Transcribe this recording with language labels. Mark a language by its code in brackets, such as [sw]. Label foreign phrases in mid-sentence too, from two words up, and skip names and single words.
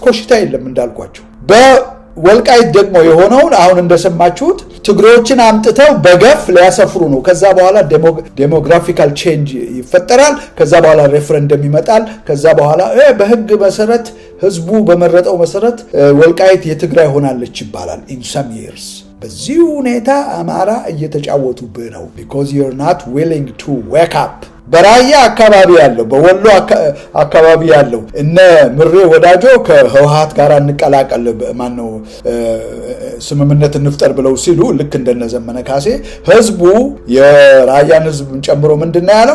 [am] ኮሽታ የለም እንዳልኳችሁ። ወልቃይት ደግሞ የሆነውን አሁን እንደሰማችሁት ትግሬዎችን አምጥተው በገፍ ሊያሰፍሩ ነው። ከዛ በኋላ [en] demographical change [am] ይፈጠራል። ከዛ በኋላ ሬፈረንደም ይመጣል። ከዛ በኋላ በህግ መሰረት ህዝቡ በመረጠው መሰረት ወልቃይት የትግራይ ሆናለች ይባላል [en] in some years። [am] በዚህ ሁኔታ አማራ እየተጫወቱብህ ነው [en] because you're not willing to wake up። [am] በራያ አካባቢ ያለው በወሎ አካባቢ ያለው እነ ምሬ ወዳጆ ከህወሓት ጋር እንቀላቀል ማነው ስምምነት እንፍጠር ብለው ሲሉ ልክ እንደነ ዘመነ ካሴ ህዝቡ የራያን ህዝብ ጨምሮ ምንድነው ያለው?